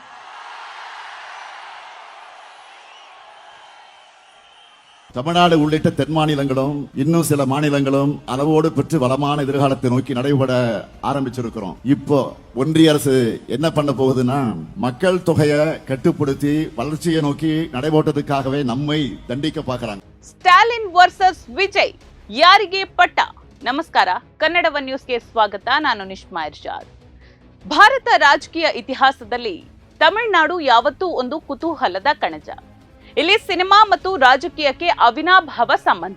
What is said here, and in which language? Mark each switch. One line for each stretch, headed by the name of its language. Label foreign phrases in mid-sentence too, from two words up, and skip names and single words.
Tamil: தமிழ்நாடு உள்ளிட்ட தென் மாநிலங்களும் இன்னும் சில மாநிலங்களும் அளவோடு பெற்று வளமான எதிர்காலத்தை நோக்கி நடைபெற ஆரம்பிச்சிருக்கிறோம். இப்போ ஒன்றிய அரசு என்ன பண்ண போகுதுன்னா, மக்கள் தொகையை கட்டுப்படுத்தி வளர்ச்சியை நோக்கி நடைபோட்டதுக்காகவே நம்மை தண்டிக்க பார்க்கறாங்க.
Kannada: ಸ್ಟಾಲಿನ್ ವರ್ಸಸ್ ವಿಜಯ್ ಯಾರಿಗೆ ಪಟ್ಟ? ನಮಸ್ಕಾರ, ಕನ್ನಡ ಒನ್ ನ್ಯೂಸ್ಗೆ ಸ್ವಾಗತ. ನಾನು ನಿಶ್ಮಾ ಇರ್ಷಾದ್. ಭಾರತ ರಾಜಕೀಯ ಇತಿಹಾಸದಲ್ಲಿ ತಮಿಳುನಾಡು ಯಾವತ್ತೂ ಒಂದು ಕುತೂಹಲದ ಕಣಜ. ಇಲ್ಲಿ ಸಿನಿಮಾ ಮತ್ತು ರಾಜಕೀಯಕ್ಕೆ ಅವಿನಾಭಾವ ಸಂಬಂಧ.